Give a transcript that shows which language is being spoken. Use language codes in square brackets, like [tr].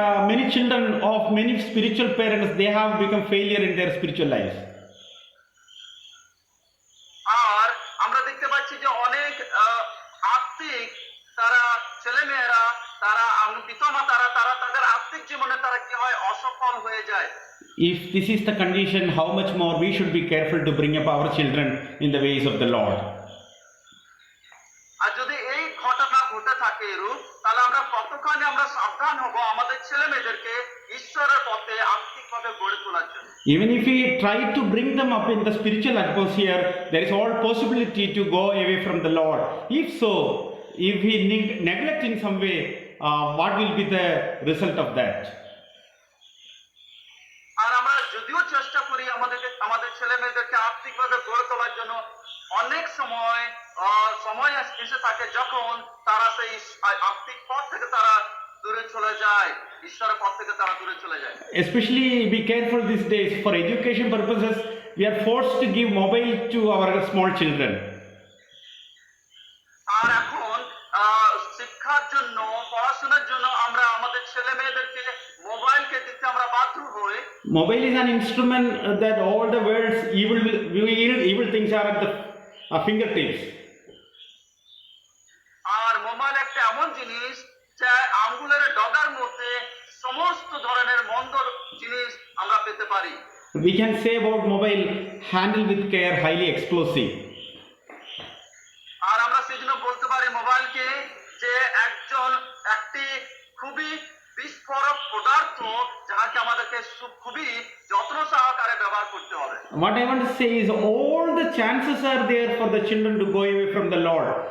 [en] Many children of many spiritual parents, they have become failure in their spiritual lives. [bn] আর আমরা দেখতে পাচ্ছি যে অনেক আত্মিক তারা ছেলে মেয়েরা তারা পিতামাতারা তারা তাদের আত্মিক জীবনে তারা কি হয় অসফল হয়ে যায়। [en] If this is the condition, how much more we should be careful to bring up our children in the ways of the Lord. [bn] আর যদি এই ঘটনা ঘটে থাকে এরূপ, তাহলে আমরা কতখানি আমরা সাবধান হব আমাদের ছেলে মেয়েদেরকে ঈশ্বরের পথে আত্মিকভাবে গড়ে তোলার জন্য। [en] Even if we try to bring them up in the spiritual atmosphere, there is all possibility to go away from the Lord. If so, if we neglect in some way, what will be the result of that? [bn] আর আমরা যদিও চেষ্টা করি আমাদের ছেলে মেয়েদেরকে আত্মিকভাবে গড়ে তোলার জন্য, অনেক সময় এসে থাকে যখন তারা সেই আত্মিক পথ থেকে তারা দূরে চলে যায়, ঈশ্বরের পথ থেকে তারা দূরে চলে যায়। [en] Especially be careful these days, for education purposes, we are forced to give mobile to our small children. [bn] আর এখন শিক্ষার জন্য পড়াশোনার জন্য আমরা আমাদের ছেলে মেয়েদেরকে মোবাইলকে দিতে আমরা বাধ্য হই। [en] Mobile is an instrument that all the world's evil things are at the fingertips. [bn] আর mobile একটা এমন জিনিস যা আঙ্গুলের ডগার মধ্যে সমস্ত ধরনের মন্দ জিনিস আমরা পেতে পারি। [en] We can say about mobile, handle with care, highly explosive. [bn] আর আমরা সেজন্য বলতে পারি মোবাইলকে যে একটি খুবই বিস্ফোরক পদার্থ, যাকে আমাদেরকে খুবই যত্ন সহকারে ব্যবহার করতে হবে। [en] What I want to say is, all the chances are there for the children to go away from the Lord.